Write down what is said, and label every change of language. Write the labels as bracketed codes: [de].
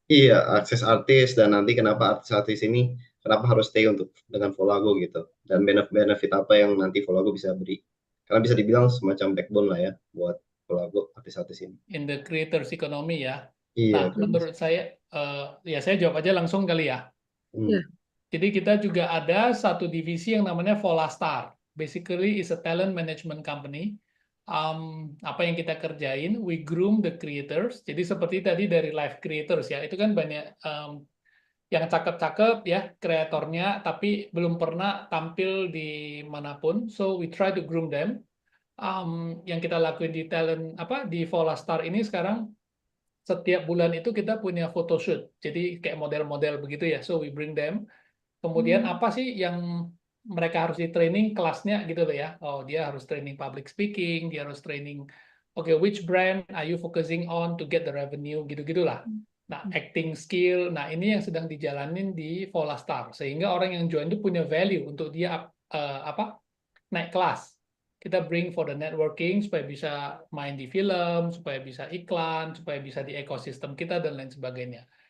[id] Iya, akses artis dan nanti kenapa artis-artis ini kenapa harus stay untuk dengan Volago gitu dan benefit apa yang nanti Volago bisa beri karena bisa dibilang semacam backbone lah ya buat Volago artis-artis ini. [en] In the creators economy ya. [id] Iya, Nah, menurut saya, ya saya jawab aja langsung kali ya. Ya. Jadi kita juga ada satu divisi yang namanya Volastar. [en] Basically is a talent management company. [id] Apa yang kita kerjain, we groom the creators. Jadi seperti tadi dari live creators ya, itu kan banyak yang cakep-cakep ya kreatornya, tapi belum pernah tampil di manapun. So we try to groom them. Yang kita lakuin di talent di Volastar ini sekarang setiap bulan itu kita punya photoshoot. Jadi kayak model-model begitu ya. So we bring them. Kemudian apa sih yang mereka harus di training kelasnya gitu loh ya. Oh, dia harus training public speaking, dia harus training which brand are you focusing on to get the revenue gitu-gitulah. Nah, acting skill. Nah, ini yang sedang dijalanin di Volastar sehingga orang yang join itu punya value untuk dia naik kelas. Kita bring for the networking supaya bisa main di film, supaya bisa iklan, supaya bisa di ekosistem kita dan lain sebagainya.